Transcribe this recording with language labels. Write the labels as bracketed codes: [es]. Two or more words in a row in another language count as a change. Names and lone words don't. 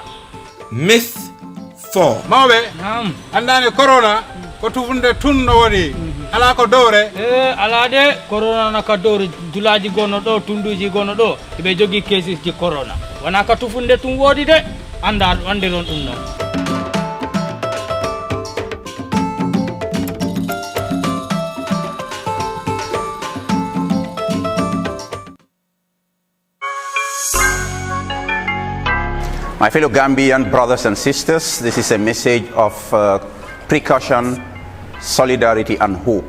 [en] Myth 4. [ff] mawɓe Naam. andani corona ko tufunde tun no woni ala ko dowre. Alade corona naka dowre dulaji gonno ɗo tunduji gonno ɗo eɓe jogui cases ji corona wona ka tufunde tum woodi de ande non ɗum noon. [en] My fellow Gambian brothers and sisters, this is a message of precaution, solidarity and hope.